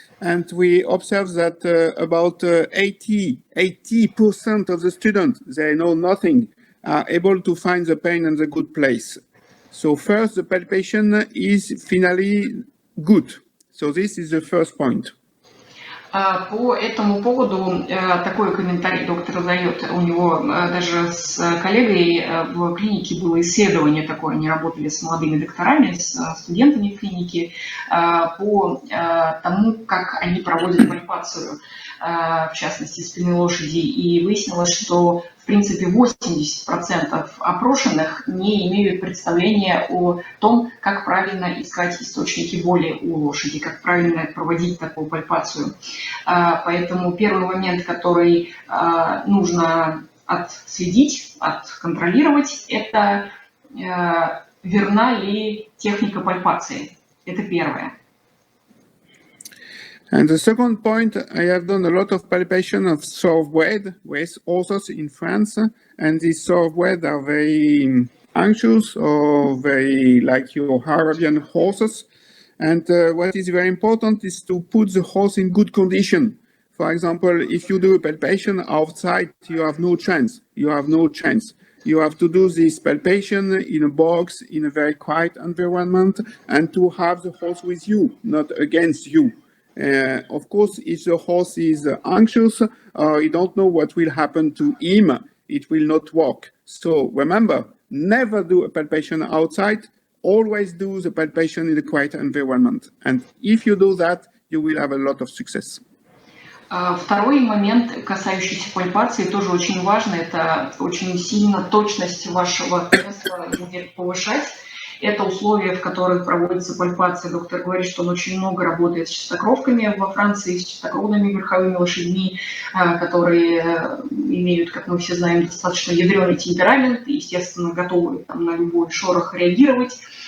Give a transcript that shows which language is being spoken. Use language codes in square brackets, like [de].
[en] And we observe that about 80% of the students, they know nothing, are able to find the pain in the good place. So first, the palpation is finally good. So this is the first point. [ru] По этому поводу такой комментарий доктор дает. У него даже с коллегой в клинике было исследование такое, они работали с молодыми докторами, с студентами клиники, по тому, как они проводят пальпацию, в частности, спины лошади, и выяснилось, что в принципе 80% опрошенных не имеют представления о том, как правильно искать источники боли у лошади, как правильно проводить такую пальпацию. Поэтому первый момент, который нужно отследить, отконтролировать, это верна ли техника пальпации. Это первое. [en] And the second point, I have done a lot of palpation of thoroughbred with horses in France, and these thoroughbred are very anxious or very like your Arabian horses. And what is very important is to put the horse in good condition. For example, if you do a palpation outside, you have no chance. You have no chance. You have to do this palpation in a box, in a very quiet environment, and to have the horse with you, not against you. Of course, if the horse is anxious or you don't know what will happen to him, it will not work. So remember, never do a palpation outside. Always do the palpation in a quiet environment. And if you do that, you will have a lot of success. [ru] Второй момент, касающийся пальпации, тоже очень важно. Это очень сильно точность вашего теста будет повышать. Это условия, в которых проводится пальпация. Доктор говорит, что он очень много работает с чистокровками во Франции, с чистокровными верховыми лошадьми, которые имеют, как мы все знаем, достаточно ядреный темперамент, и, естественно, готовы на любой шорох реагировать.